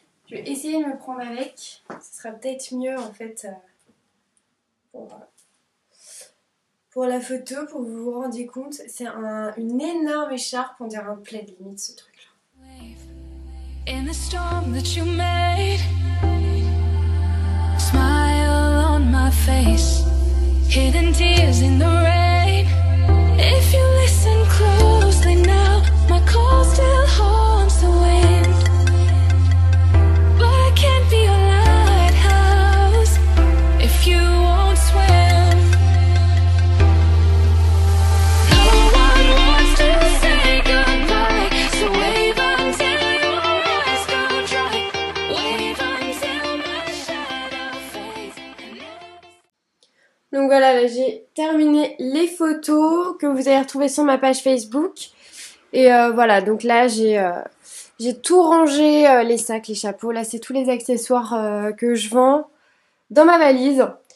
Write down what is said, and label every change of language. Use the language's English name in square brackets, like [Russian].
[French] Je vais essayer de me prendre avec. Ce sera peut-être mieux en fait pour la photo, pour que vous vous rendiez compte. C'est une énorme écharpe, on dirait un plaid limite ce truc là. [English] In the storm that you made, smile on my face, hidden tears in the rain. If you listen closely now, my call still haunts the wind. But I can't be your lighthouse if you won't swim. No one wants to say goodbye, so wave until your eyes go dry. Wave until my shadow fades. [French] Donc voilà, là j'ai terminé les photos que vous allez retrouver sur ma page Facebook. Et voilà, donc là j'ai tout rangé, les sacs, les chapeaux. Là c'est tous les accessoires que je vends dans ma valise.